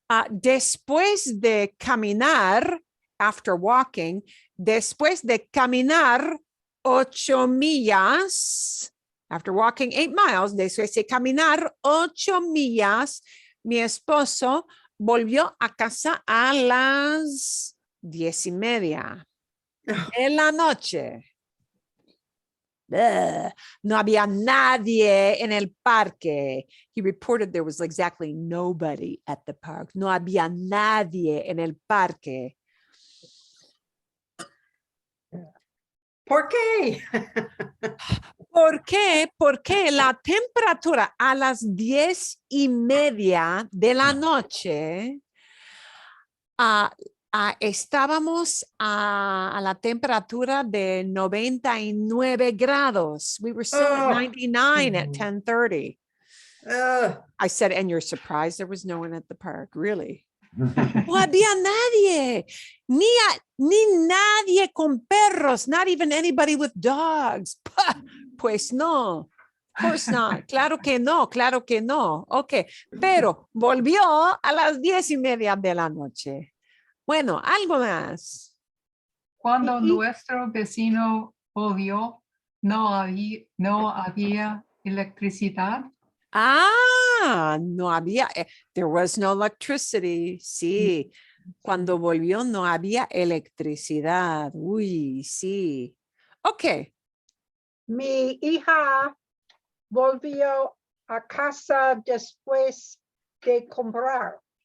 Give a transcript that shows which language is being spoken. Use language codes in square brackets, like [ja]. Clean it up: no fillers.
[es] Después de caminar, [en] after walking, [es] después de caminar 8 millas, [en] after walking 8 miles, [es] después de caminar 8 millas, mi esposo volvió a casa a las 10:30 de la noche. No había nadie en el parque. [en] He reported there was exactly nobody at the park. [es] No había nadie en el parque. ¿Por qué? ¿Por qué? Porque la temperatura a las 10:30 de la noche, estábamos a la temperatura de 99 grados. [en] We were still at 99 at 10:30. I said, and you're surprised there was no one at the park, really? [es] No había nadie, ni nadie con perros, [en] not even anybody with dogs. [es] Pah, pues no, [en] of course not. [es] Claro que no, claro que no. Ok, pero volvió a las 10:30 de la noche. Bueno, algo más. Cuando Y- nuestro vecino volvió, no había electricidad. [en] Ah, [es] no había, [en] there was no electricity. [es] Sí, cuando volvió no había electricidad. Uy, sí. Ok, Mi hija volvió a casa después de comprar.